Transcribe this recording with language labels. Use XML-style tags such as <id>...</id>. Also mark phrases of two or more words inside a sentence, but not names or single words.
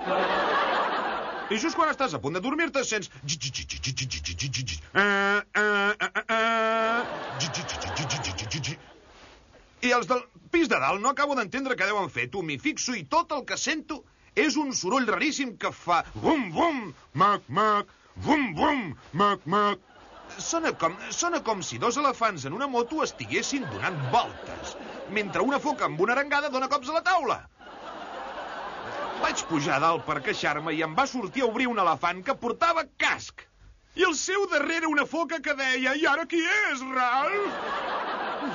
<ca>I just quan estàs a punt de dormir-te sents... I els del pis de dalt no acabo d'entendre què deuen fer. Tu m'hi fixo i tot el que sento és un soroll raríssim que fa... Bum, bum, mac, mac, bum, bum, mac, mac. Sona com si dos elefants en una moto estiguessin donant voltes, mentre una foca amb una arengada dona cops a la taula. Vaig pujar a dalt per queixar-me i em va sortir a obrir un elefant que portava casc. I al seu darrere una foca que deia: "I ara qui és, Ralph?"</ca>